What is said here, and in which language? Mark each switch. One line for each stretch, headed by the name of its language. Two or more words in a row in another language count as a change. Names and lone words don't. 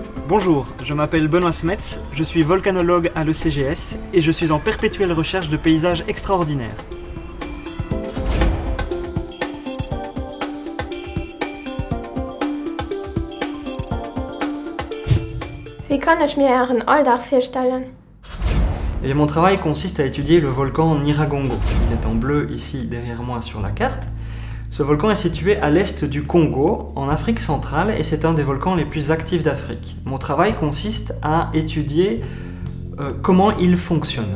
French: Bonjour, je m'appelle Benoît Smets, je suis volcanologue à l'ECGS et je suis en perpétuelle recherche de paysages extraordinaires.
German: Wie kann ich mir Ihren Alltag vorstellen?
French: Et mon travail consiste à étudier le volcan Nyiragongo. Il est en bleu ici derrière moi sur la carte. Ce volcan est situé à l'est du Congo, en Afrique centrale, et c'est un des volcans les plus actifs d'Afrique. Mon travail consiste à étudier comment il fonctionne.